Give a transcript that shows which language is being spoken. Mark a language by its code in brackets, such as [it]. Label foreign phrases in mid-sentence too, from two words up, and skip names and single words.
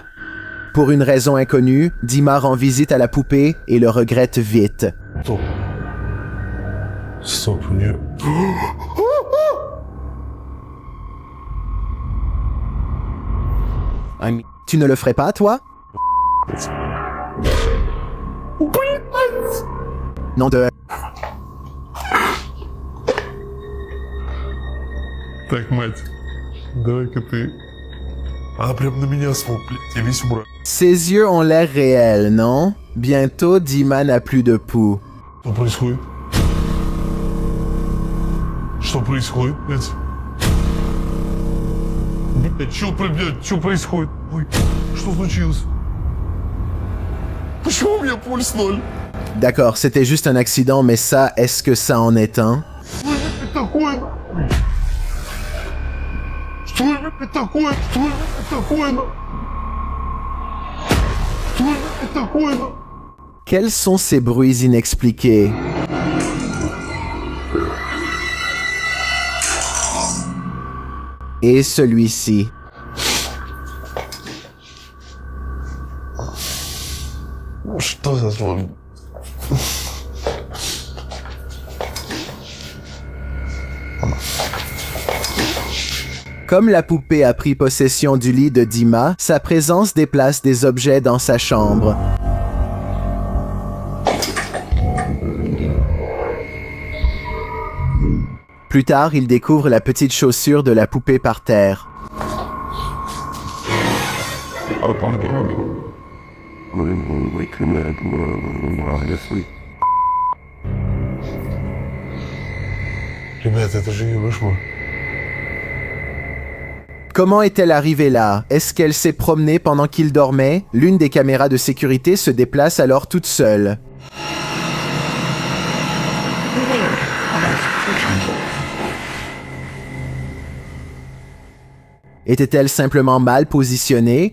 [fr] Pour une raison inconnue, Dima rend visite à la poupée et le regrette vite. [ru] Стоп. Стоп, у нее... [fr] Tu ne le ferais pas, toi? Non de... [ru] Так, мать, давай-ка ты... Она прям на меня смотрит, я весь умру. [fr] Ses yeux ont l'air réels, non? Bientôt, Dima n'a plus de pouls. [ru] Что происходит? Что происходит, блядь? Блядь, что происходит? Ой, что случилось? Почему у меня пульс 0? [fr] D'accord, c'était juste un accident, mais ça, est-ce que ça en est un? [ru] Что это такое? Что это такое? Что это такое? Что это такое? [fr] Quels sont ces bruits inexpliqués? Et celui-ci. [ru] Что за звук? [fr] Comme la poupée a pris possession du lit de Dima, sa présence déplace des objets dans sa chambre. Plus tard, il découvre la petite chaussure de la poupée par terre. [ru] Ребята, это же ее кошмар. [fr] Comment est-elle arrivée là? Est-ce qu'elle s'est promenée pendant qu'il dormait? L'une des caméras de sécurité se déplace alors toute seule. Était-elle simplement mal positionnée?